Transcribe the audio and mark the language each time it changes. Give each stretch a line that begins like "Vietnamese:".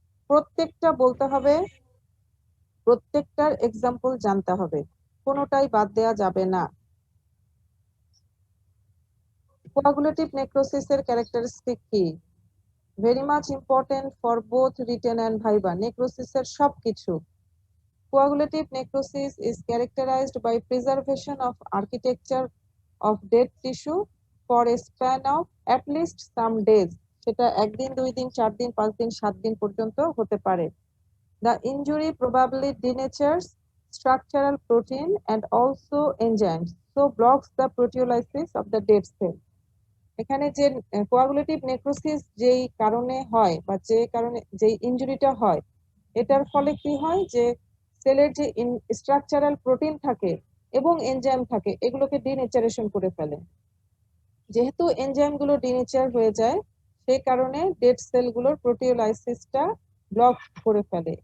Bangla: প্রত্যেকটা বলতে হবে, প্রত্যেকটার এক্সাম্পল জানতে হবে, কোনোটাই বাদ দেওয়া যাবে না। কোয়াগুলেটিভ নেক্রোসিসের ক্যারেক্টারিস্টিক কি?
English: Very much important for both written and viva.
Bangla: নেক্রোসিসের সবকিছু।
English: Coagulative necrosis is characterized by preservation of architecture of dead tissue for a span of at least some days.
Bangla: সেটা 1 দিন, 2 দিন, 4 দিন, 5 দিন, 7 দিন পর্যন্ত হতে পারে।
English: The injury probably denatures structural protein and also enzymes, so blocks the proteolysis of the dead cell.
Bangla: এখানে যে কোয়াগুলেটিভ নেক্রোসিস যেই কারণে হয় বা যে কারণে যেই ইনজুরিটা হয়, এটার ফলে কি হয় যে সেলের যে স্ট্রাকচারাল প্রোটিন থাকে এবং এনজাইম থাকে এগুলোকে ডিনেচারেশন করে ফেলে। যেহেতু এনজাইম গুলো ডিনেচার হয়ে যায় সেই কারণে ডেড সেলগুলোর প্রোটিওলাইসিসটা ব্লক করে ফেলে।